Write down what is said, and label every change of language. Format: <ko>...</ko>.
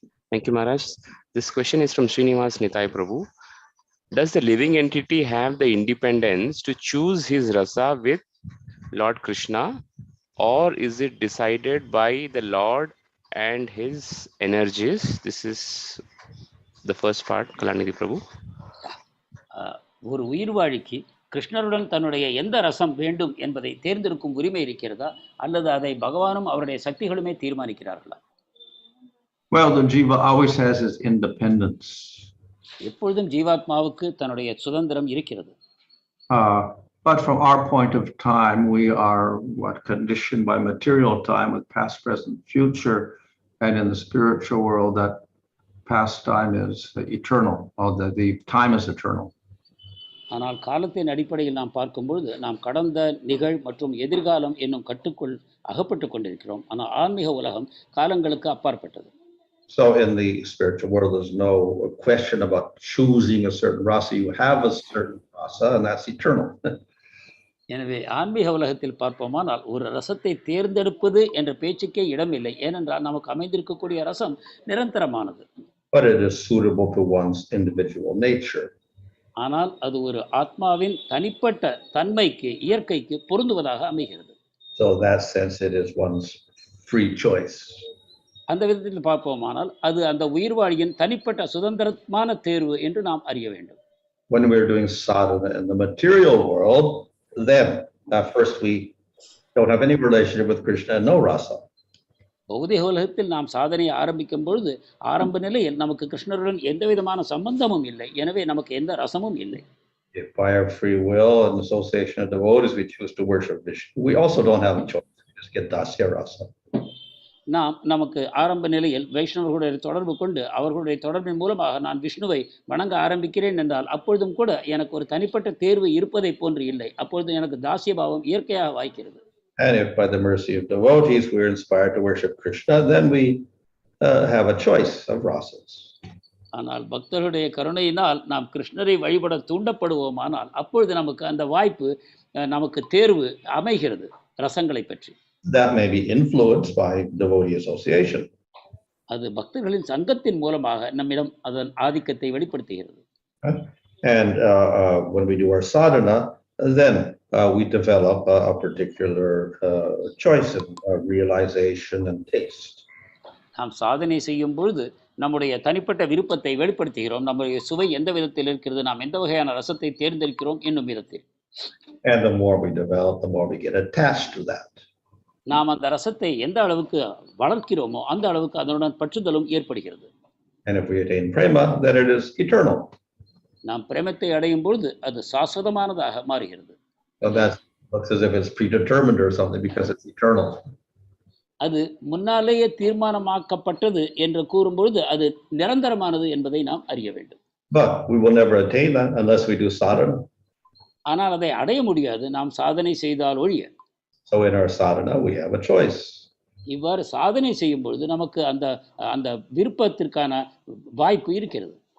<en>Thank you, Maharaj. This question is from Srinivas Nitai Prabhu. Does the living entity have the independence to choose his rasa with Lord Krishna, or is it decided by the Lord and his energies? This is the first part, Kalanidhi Prabhu.</en> <ta>ஒரு உயிர்வாழிக்கு கிருஷ்ணருடன் தன்னுடைய எந்த ரசம் வேண்டும் என்பதை தேர்ந்தெடுக்கும் உரிமை இருக்கிறதா, அல்லது அதை பகவானும் அவருடைய சக்திகளுமே தீர்மானிக்கிறார்களா?</ta> <en>Well, the jiva always has his independence.</en> <ta>எப்பொழுதும் ஜீவாத்மாவுக்கு தன்னுடைய சுதந்திரம் இருக்கிறது.</ta> <en>But from our point of time, we are conditioned by material time with past, present, future, and in the spiritual world, that past time is eternal, or the time is eternal.</en> <ta>ஆனால் காலத்தின் அடிப்படையில் நாம் பார்க்கும்பொழுது நாம் கடந்த, நிகழ் மற்றும் எதிர்காலம் என்னும் கட்டுக்குள் அகப்பட்டு கொண்டிருக்கிறோம். ஆனால் ஆன்மீக உலகம் காலங்களுக்கு அப்பாற்பட்டது.</ta> <en>So in the spiritual world, there's no question about choosing a certain rasa. You have a certain rasa, and that's eternal.</en> <ta>எனவே ஆன்மீக உலகத்தில் பார்ப்போமானால் ஒரு ரசத்தை தேர்ந்தெடுப்பது என்ற பேச்சுக்கே இடமில்லை. ஏனென்றால் நமக்கு அமைந்திருக்கக்கூடிய ரசம் நிரந்தரமானது.</ta> <en>But it is suitable to one's individual nature.</en> <ta>ஆனால் அது ஒரு ஆத்மாவின் தனிப்பட்ட தன்மைக்கு, இயற்கைக்கு பொருந்துவதாக அமைகிறது.</ta> <en>So in that sense, it is one's free choice.</en> <ta>அந்த விதத்தில் பார்ப்போமானால் அது அந்த உயிர்வாழியின் தனிப்பட்ட சுதந்திரமான தேர்வு என்று நாம் அறிய வேண்டும்.</ta> <en>When we're doing sadhana in the material world, then first we don't have any relationship with Krishna and no rasa.</en> <ta>பௌதிக உலகத்தில் நாம் சாதனையை ஆரம்பிக்கும் பொழுது ஆரம்ப நிலையில் நமக்கு கிருஷ்ணருடன் எந்த விதமான சம்பந்தமும் இல்லை. எனவே நமக்கு எந்த ரசமும் இல்லை.</ta> <en>If by our free will and association of devotees we choose to worship Vishnu, we also don't have a choice. We just get dasya rasa.</en> <ta>நமக்கு ஆரம்ப நிலையில் வைஷ்ணவர்களுடைய தொடர்பு கொண்டு அவர்களுடைய தொடர்பின் மூலமாக நான் விஷ்ணுவை வணங்க ஆரம்பிக்கிறேன் என்றால் அப்பொழுதும் கூட எனக்கு ஒரு தனிப்பட்ட தேர்வு இருப்பதை போன்று இல்லை. அப்பொழுது எனக்கு தாசிய பாவம் இயற்கையாக வாய்க்கிறது.</ta> <en>And if by the mercy of devotees we're inspired to worship Krishna, then we have a choice of rasas.</en> <ta>ஆனால் பக்தர்களுடைய கருணையினால் நாம் கிருஷ்ணரை வழிபட தூண்டப்படுவோமானால் அப்பொழுது நமக்கு அந்த வாய்ப்பு, நமக்கு தேர்வு அமைகிறது ரசங்களை பற்றி.</ta> <en>That may be influenced by devotee association.</en> <ta>அது பக்தர்களின் சங்கத்தின் மூலமாக நம்மிடம் அதன் ஆதிக்கத்தை வெளிப்படுத்துகிறது.</ta> <en>And when we do our sadhana, then we develop a particular choice of realization and taste.</en> <ta>நாம் சாதனை செய்யும் பொழுது நம்முடைய தனிப்பட்ட விருப்பத்தை வெளிப்படுத்துகிறோம். நம்முடைய சுவை எந்த விதத்தில் இருக்கிறது, நாம் எந்த வகையான ரசத்தை தேர்ந்தெடுக்கிறோம் என்னும் விதத்தில்.</ta> <en>And the more we develop, the more we get attached to that.</en> <ta>நாம் அந்த ரசத்தை எந்த அளவுக்கு வளர்க்கிறோமோ அந்த அளவுக்கு அதனுடன் பற்றுதலும் ஏற்படுகிறது.</ta> <en>And if we attain prema, then it is eternal.</en> <ta>நாம் பிரேமத்தை அடையும் பொழுது அது சாஸ்வதமானதாக மாறுகிறது.</ta> <en>So that looks as if it's predetermined or something because it's eternal.</en> <ta>அது முன்னாலேயே தீர்மானமாக்கப்பட்டது என்று கூறும்பொழுது அது நிரந்தரமானது என்பதை நாம் அறிய வேண்டும்.</ta> <en>But we will never attain that unless we do sadhana.</en> <ta>ஆனால் அதை அடைய முடியாது நாம் சாதனை செய்தால் ஒழிய.</ta> <en>So in our sadhana, we have a choice.</en> <ta>இவ்வாறு சாதனை செய்யும் பொழுது நமக்கு அந்த அந்த விருப்பத்திற்கான வாய்ப்பு இருக்கிறது.</ta>